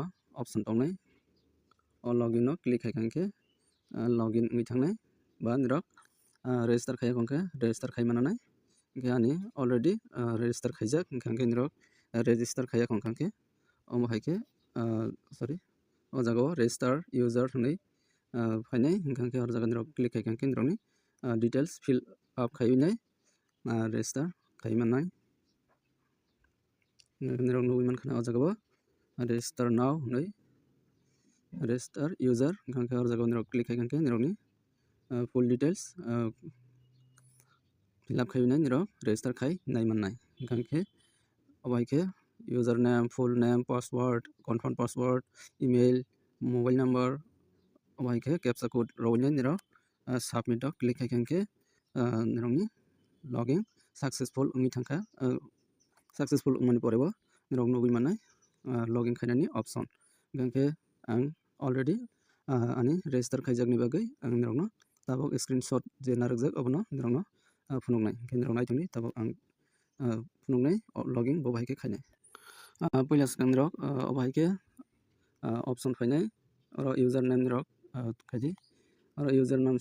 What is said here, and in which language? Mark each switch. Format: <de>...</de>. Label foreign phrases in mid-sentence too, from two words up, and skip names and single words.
<trp>option tongnai o login no click khaigengke login ungui thangnai ba nirok register khaigengke register khaimananai ingke ani</trp> <en>already register</en> <trp>khaijak ingkhe nirok register khaiyak ongkangke omo haike sorry o jaga</trp> <en>register user</en> <trp>hnai phainai ingkangke o jaga nirok click khaigengke nirokni details</trp> <en>fill up</en> <trp>khaibinai register khaimanai nirok nugui mankhana o jaga</trp> <en>register now</en> <trp>hnai</trp> <en>register user</en> <trp>ingkangke o jaga nirok click khaigengke nirokni</trp> <en>full details fill up</en> <trp>khaibinai nirok register khai naimannai ingkangke obaike</trp> <en>username full name password confirm password email mobile number</en> <trp>obaike</trp> <en>captcha code</en> <trp>rowinai nirok submit o click khaigengke nirokni</trp> <en>login successful</en> <trp>ungui thangkha successful ungmani pore bo nirok nugui manai login khainani option ingkangke ang already ani register khaijakni bagai ang nirokno tabok screenshot je narakjak abono nirokno phunuknai ingkhe nirok naitongni tabok ang phunuknai login bo baike khainai puila sigang nirok obaike option phainai oro username nirok khaidi oro username</trp>